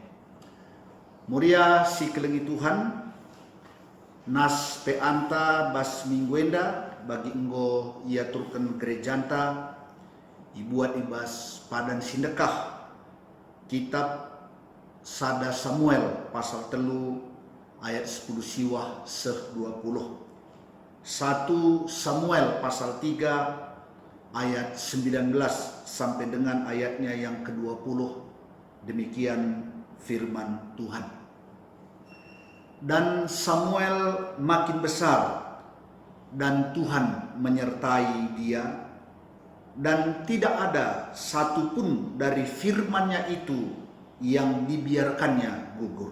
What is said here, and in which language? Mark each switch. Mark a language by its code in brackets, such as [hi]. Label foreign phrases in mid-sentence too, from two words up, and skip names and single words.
[btx] Muria si kelengi Tuhan nas peanta bas mingguenda bagi enggo ia turken gerejanta ibuat ibas padan sindekah kitab Sada Samuel pasal telu ayat 10 siwah seh 20 [id] 1 Samuel pasal 3 ayat 19 sampai dengan ayatnya yang ke-20 demikian firman Tuhan. Dan Samuel makin besar dan Tuhan menyertai dia dan tidak ada satupun dari firman-Nya itu yang dibiarkannya gugur.